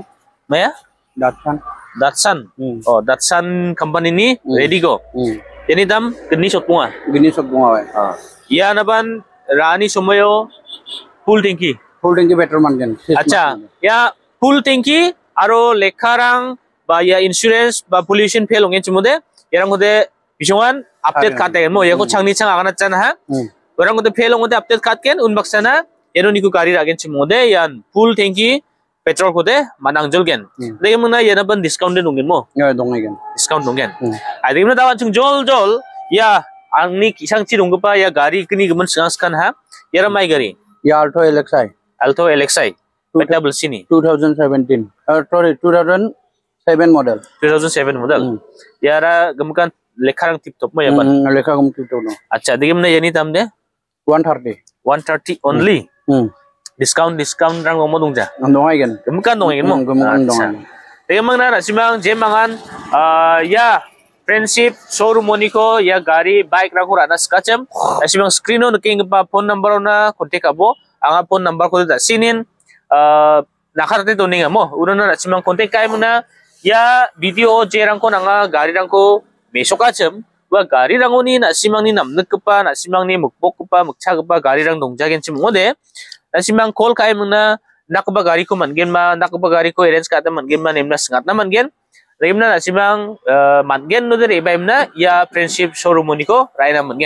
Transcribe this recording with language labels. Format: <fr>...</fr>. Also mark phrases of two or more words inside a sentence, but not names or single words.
<grt>maya Datsun oh Datsun company ni ready go yani dam geni sotpunga wa ya naban rani somoyo full tanki petrol man gen acha ya full tanki aro lekharang ba ya insurance ba pollution fail ongen chimode yarang hode bisongan update kate mo yako changni chang agana chan ha orang hode fail onde update kat ken unbaksana eroni ku gari ragen chimode yan full tanki petrol hode manang jolgen degemna yana ban discount den ongen mo ya dongai gen discount ongen adimna dawan chung jol ya angni kisang chi dongpa ya gari kini gemen sengaskan ha yara mai gari ya Alto LXI double sini 2017 sorry 2007 model yara gemkan lekharang</grt> <en>tip top</en> <grt>mo ya ban lekha gum</grt> <en>tip top</en> <grt>no acha digim na yani tam de 130</grt> <en>only discount</en> <grt>rang mo dongja dongai gen gemkan dongeng mo gemkan dongai digim na simang jemangan ya friendship showroom moniko ya gari bike rangko rana skacem asimang</grt> <en>screen on</en> <grt>king pa</grt> <en>phone number</en> <grt>na contact abo anga</grt> <en>phone number</en> <grt>ko da sinin nakarate doninga mo unono asimang contact kai muna ya video je rangko nanga gari rangko mesokacem wa gari rangoni asimang ni namnekpa asimang ni mukbokpa mukchagpa gari rang dongjagen chim ngode asimang call kai muna nakba gari ko mangen ma nakba gari ko arrange ka ta mangen ma nemna sangat na mangen Raimna nasimang mangen no dere ibaimna ya friendship showroom moniko raina mangen.</grt>